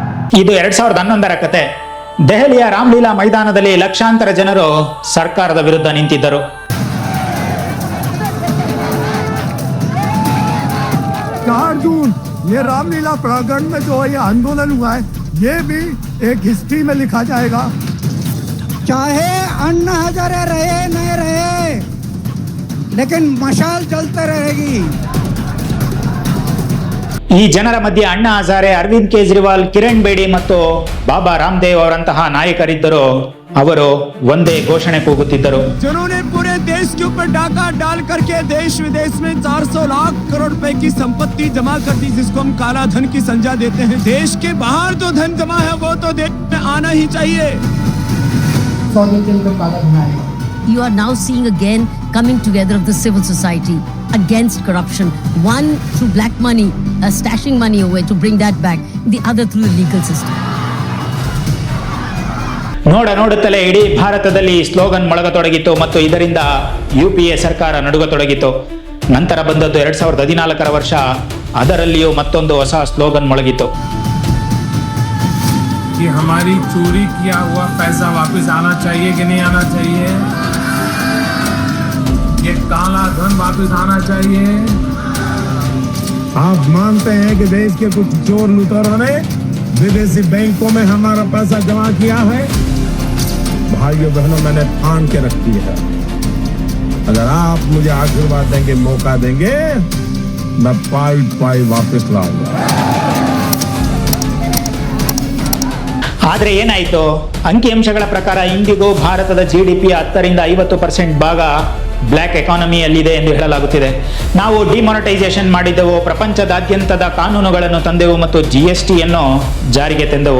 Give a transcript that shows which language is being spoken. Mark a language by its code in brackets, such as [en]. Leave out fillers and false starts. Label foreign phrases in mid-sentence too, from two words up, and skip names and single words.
[kn] ಇದು 2011ರ ಕತೆ. ದೆಹಲಿಯ ರಾಮಲೀಲಾ ಮೈದಾನದಲ್ಲಿ ಲಕ್ಷಾಂತರ ಜನರು ಸರ್ಕಾರದ ವಿರುದ್ಧ ನಿಂತಿದ್ದರು. [hi] ये रामलीला प्रांगण में जो ये आंदोलन हुआ है, ये भी एक हिस्ट्री में लिखा जाएगा. चाहे अन्ना हजारे रहे नहीं रहे, लेकिन मशाल चलते रहेगी. [kn] ಈ ಜನರ ಮಧ್ಯೆ ಅಣ್ಣಾ ಹಜಾರೆ, ಅರವಿಂದ್ ಕೇಜ್ರಿವಾಲ್, ಕಿರಣ್ ಬೇಡಿ ಮತ್ತು ಬಾಬಾ ರಾಮದೇವ್ ಅವರಂತಹ ನಾಯಕರಿದ್ದರು. ಅವರು ಒಂದೇ ಘೋಷಣೆ ಕೂಗುತ್ತಿದ್ದರು. [hi] जिन्होंने पूरे देश के ऊपर डाका डाल करके देश विदेश में 400 लाख करोड़ रुपए की संपत्ति जमा कर दी, जिसको हम काला धन की संज्ञा देते हैं. देश के बाहर जो धन जमा है वो तो देश में आना ही चाहिए. [en] You are now seeing again coming together of the civil society against corruption. One through black money, stashing money away to bring that back. The other through the legal system. [kn] ನೋಡುತ್ತಲೇ ಇಡೀ ಭಾರತದಲ್ಲಿ ಸ್ಲೋಗನ್ ಮೊಳಗತೊಡಗಿತು ಮತ್ತು ಇದರಿಂದ UPA ಸರ್ಕಾರ ನಡುಗತೊಡಗಿತು. ನಂತರ ಬಂದದ್ದು 2014ರ ವರ್ಷ. ಅದರಲ್ಲಿಯೂ ಮತ್ತೊಂದು ಹೊಸ ಸ್ಲೋಗನ್ ಮೊಳಗಿತು. [hi] कि हमारी चोरी किया हुआ पैसा वापस आना चाहिए कि नहीं आना चाहिए, ये काला धन वापस आना चाहिए. आप मानते हैं कि देश के कुछ चोर लुटेरों ने विदेशी बैंकों में हमारा पैसा जमा किया है? भाइयों बहनों, मैंने ठान के रखी है, अगर आप मुझे आशीर्वाद देंगे, मौका देंगे, मैं पाई पाई वापस लाऊंगा. [kn] ಆದರೆ ಏನಾಯಿತು? ಅಂಕಿಅಂಶಗಳ ಪ್ರಕಾರ ಇಂದಿಗೂ ಭಾರತದ GDP 10ರಿಂದ 50% ಭಾಗ [en] black economyಯಲ್ಲಿದೆ [kn] ಎಂದು ಹೇಳಲಾಗುತ್ತಿದೆ. ನಾವು ಡಿಮಾನಿಟೈಸೇಷನ್ ಮಾಡಿದೆವು, ಪ್ರಪಂಚದಾದ್ಯಂತದ ಕಾನೂನುಗಳನ್ನು ತಂದೆವು ಮತ್ತು GSTಯನ್ನು ಜಾರಿಗೆ ತಂದೆವು.